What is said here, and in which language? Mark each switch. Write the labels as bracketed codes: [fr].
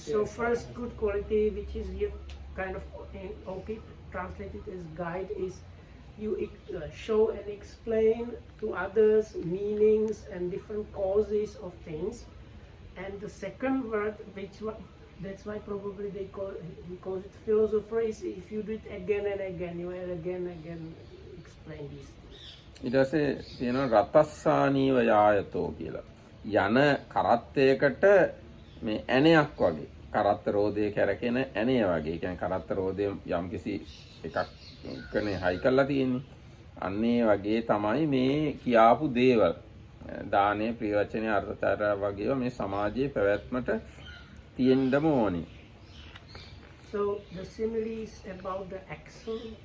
[en] So first good quality, which is here kind of okay translated as guide, is you show and explain to others meanings and different causes of things. And the second word, that's why probably he calls it philosopher, is if you do it again and again, you will again explain these things. [si] ඊට පස්සේ තියෙනවා [pi] රතස්සානීව යායතෝ [si] කියලා. යන කරත්තයකට මේ ඇණයක් වගේ. කරත්ත රෝදේ කැරකෙන ඇණය වගේ. ඒ කියන්නේ කරත්ත රෝදේ යම්කිසි එකක් කනේ හයි කරලා තියෙන්නේ. අන්න ඒ වගේ තමයි මේ කියාපු දේවල්. දානේ ප්‍රියවචනේ අර්ථතර වගේව මේ සමාජයේ පැවැත්මට තියෙන්නම ඕනේ. [en] So the simile is about the axle.